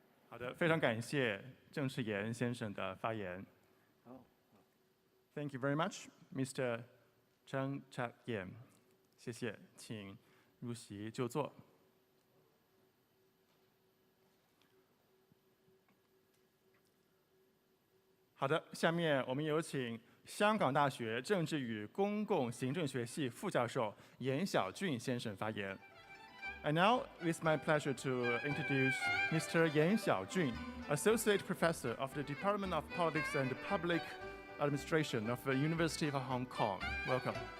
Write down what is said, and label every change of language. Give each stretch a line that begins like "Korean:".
Chinese: 好的，非常感谢郑世炎先生的发言。
English: Thank you very much, Mr. Cheng Chak-yen.
Chinese: 谢谢，请入席就座。好的，下面我们有请香港大学政治与公共行政学系副教授严晓俊先生发言。
English: And now, it's my pleasure to introduce Mr. Yan Xiaojun, Associate Professor of the Department of Politics and Public Administration of the University of Hong Kong. Welcome.